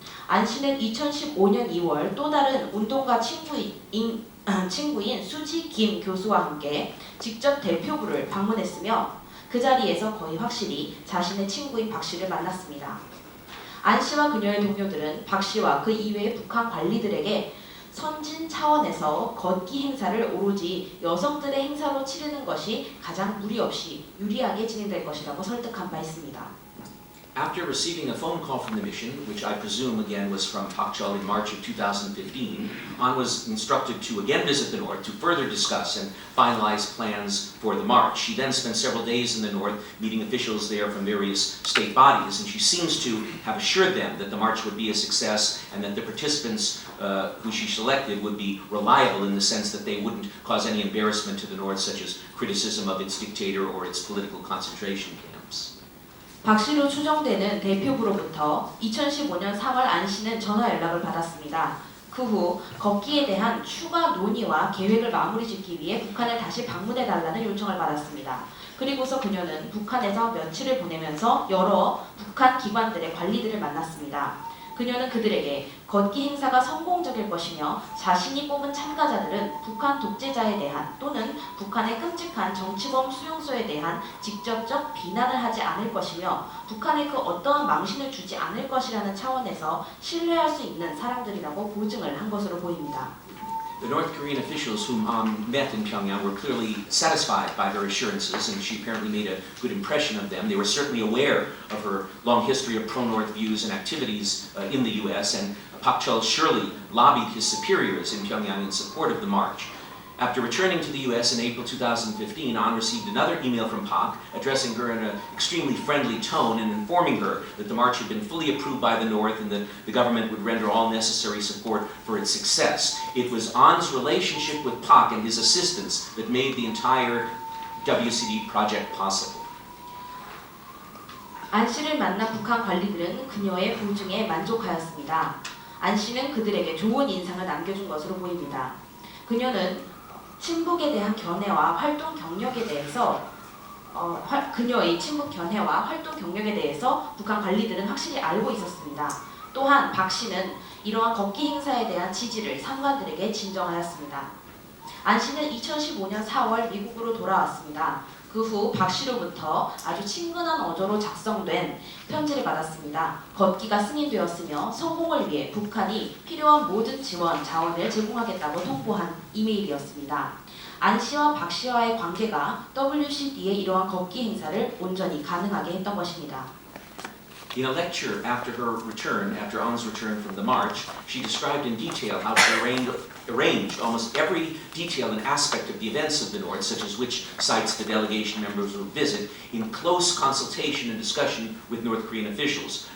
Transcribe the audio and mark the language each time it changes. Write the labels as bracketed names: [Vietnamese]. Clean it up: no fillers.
[Korean] 안 씨는 2015년 2월 또 다른 운동가 친구인 수지 김 교수와 함께 직접 대표부를 방문했으며 그 자리에서 거의 확실히 자신의 친구인 박 씨를 만났습니다. 안 씨와 그녀의 동료들은 박 씨와 그 이외의 북한 관리들에게 선진 차원에서 걷기 행사를 오로지 여성들의 행사로 치르는 것이 가장 무리 없이 유리하게 진행될 것이라고 설득한 바 있습니다. [English] After receiving a phone call from the mission, which I presume again was from Pak Chol in March of 2015, An was instructed to again visit the North to further discuss and finalize plans for the march. She then spent several days in the North meeting officials there from various state bodies, and she seems to have assured them that the march would be a success and that the participants who she selected would be reliable in the sense that they wouldn't cause any embarrassment to the North, such as criticism of its dictator or its political concentration camps. [Korean] 박 씨로 추정되는 대표부로부터 2015년 3월 안 씨는 전화 연락을 받았습니다. 그 후 걷기에 대한 추가 논의와 계획을 마무리 짓기 위해 북한을 다시 방문해달라는 요청을 받았습니다. 그리고서 그녀는 북한에서 며칠을 보내면서 여러 북한 기관들의 관리들을 만났습니다. 그녀는 그들에게 걷기 행사가 성공적일 것이며 자신이 뽑은 참가자들은 북한 독재자에 대한 또는 북한의 끔찍한 정치범 수용소에 대한 직접적 비난을 하지 않을 것이며 북한에 그 어떠한 망신을 주지 않을 것이라는 차원에서 신뢰할 수 있는 사람들이라고 보증을 한 것으로 보입니다. [English] The North Korean officials whom An met in Pyongyang were clearly satisfied by her assurances, and she apparently made a good impression of them. They were certainly aware of her long history of pro-North views and activities in the U.S., and Pak Chol surely lobbied his superiors in Pyongyang in support of the march. After returning to the U.S. in April 2015, An received another email from Pak addressing her in an extremely friendly tone and informing her that the march had been fully approved by the North and that the government would render all necessary support for its success. It was An's relationship with Pak and his assistance that made the entire WCD project possible. [Korean] 안 씨를 만난 북한 관리들은 그녀의 보증에 만족하였습니다. 안 씨는 그들에게 좋은 인상을 남겨준 것으로 보입니다. 그녀는 친북에 대한 견해와 활동 경력에 대해서 그녀의 친북 견해와 활동 경력에 대해서 북한 관리들은 확실히 알고 있었습니다. 또한 박 씨는 이러한 걷기 행사에 대한 지지를 상관들에게 진정하였습니다. 안 씨는 2015년 4월 미국으로 돌아왔습니다. 그 후 박 씨로부터 아주 친근한 어조로 작성된 편지를 받았습니다. 걷기가 승인되었으며 성공을 위해 북한이 필요한 모든 지원, 자원을 제공하겠다고 통보한 이메일이었습니다. 안 씨와 박 씨와의 관계가 WCD의 이러한 걷기 행사를 온전히 가능하게 했던 것입니다. [English] In a lecture after Ann's return from the march, she described in detail how she arranged almost every detail and aspect of the events of the North, such as which sites the delegation members would visit, in close consultation and discussion with North Korean officials.